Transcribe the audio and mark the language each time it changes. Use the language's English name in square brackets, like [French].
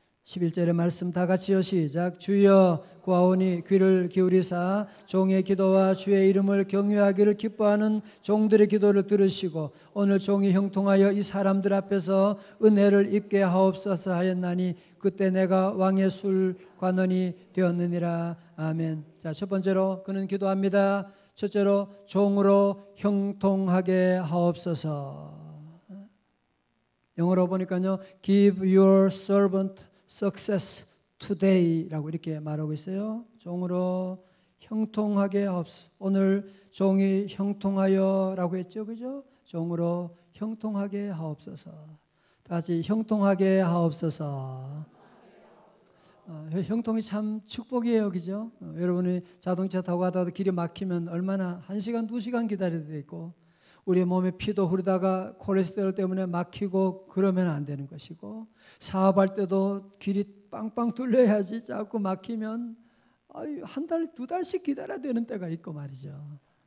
[Korean] 11절의 말씀 다 같이요. 시작. 주여 구하오니 귀를 기울이사 종의 기도와 주의 이름을 경외하기를 기뻐하는 종들의 기도를 들으시고 오늘 종이 형통하여 이 사람들 앞에서 은혜를 입게 하옵소서 하였나니 그때 내가 왕의 술관원이 되었느니라. 아멘. 자, 첫 번째로 그는 기도합니다. 첫째로 종으로 형통하게 하옵소서. 영어로 보니까요. [English] Give your servant success today [Korean] 라고 이렇게 말하고 있어요. 종으로 형통하게 하옵소서. 오늘 종이 형통하여라고 했죠, 그죠? 종으로 형통하게 하옵소서. 다시 형통하게 하옵소서. 형통이 참 축복이에요, 그죠? 여러분이 자동차 타고 가다가 길이 막히면 얼마나 1시간, 2시간 기다려야 되고 우리의 몸에 피도 흐르다가 콜레스테롤 때문에 막히고 그러면 안 되는 것이고 사업할 때도 길이 빵빵 뚫려야지 자꾸 막히면 한 달, 2달씩 기다려야 되는 때가 있고 말이죠.